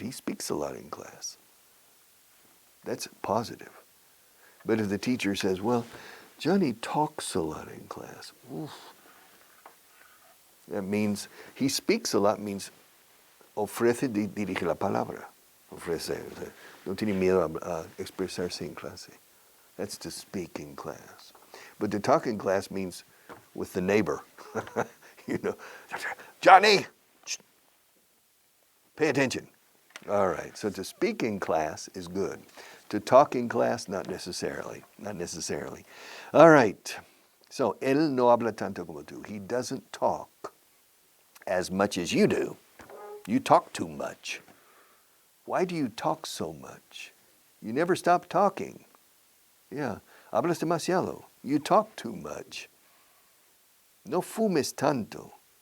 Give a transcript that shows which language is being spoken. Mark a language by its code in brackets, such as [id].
[en] He speaks a lot in class. That's positive. But if the teacher says, well, Johnny talks a lot in class, oof, that means he speaks a lot, means [es] ofrece, dirige la palabra. Ofrece, no tiene miedo a expresarse en clase. [en] That's to speak in class. But to talk in class means with the neighbor. You know, Johnny, pay attention. All right, so to speak in class is good. To talk in class, not necessarily. Not necessarily. All right, so [es] él no habla tanto como tú. [en] He doesn't talk as much as you do. You talk too much. Why do you talk so much? You never stop talking. Yeah, [es] hablas demasiado. [en] You talk too much. [es] No fumes tanto.